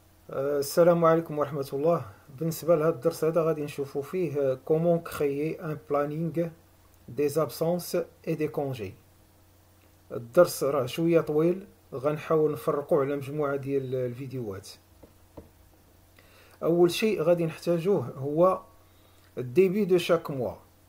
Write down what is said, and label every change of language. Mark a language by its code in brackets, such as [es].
[ar] السلام عليكم ورحمة الله. بالنسبة لهذا الدرس هذا غادي نشوفوا فيه [fr] comment créer un planning des absences et des congés. [ar] الدرس راه شوية طويل، غنحاول نفرقو على مجموعة ديال الفيديوهات. أول شيء غادي نحتاجوه هو [fr] début de chaque mois.